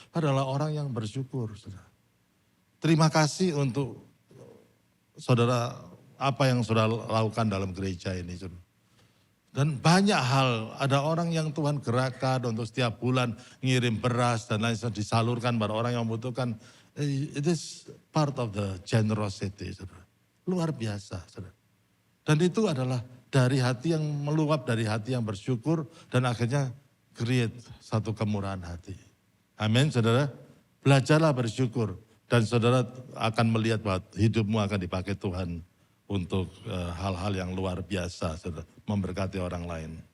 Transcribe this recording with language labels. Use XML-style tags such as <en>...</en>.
<id>Adalah orang yang bersyukur. Saudara. Terima kasih untuk saudara apa yang saudara lakukan dalam gereja ini. Saudara. Dan banyak hal, ada orang yang Tuhan gerakkan untuk setiap bulan ngirim beras dan lain sebagainya disalurkan pada orang yang membutuhkan.</id> <en>It is part of the generosity.</en> <id>Saudara. Luar biasa. Saudara. Dan itu adalah dari hati yang meluap, dari hati yang bersyukur dan akhirnya create satu kemurahan hati. Amin saudara. Belajarlah bersyukur dan saudara akan melihat bahwa hidupmu akan dipakai Tuhan untuk hal-hal yang luar biasa, saudara, memberkati orang lain.</id>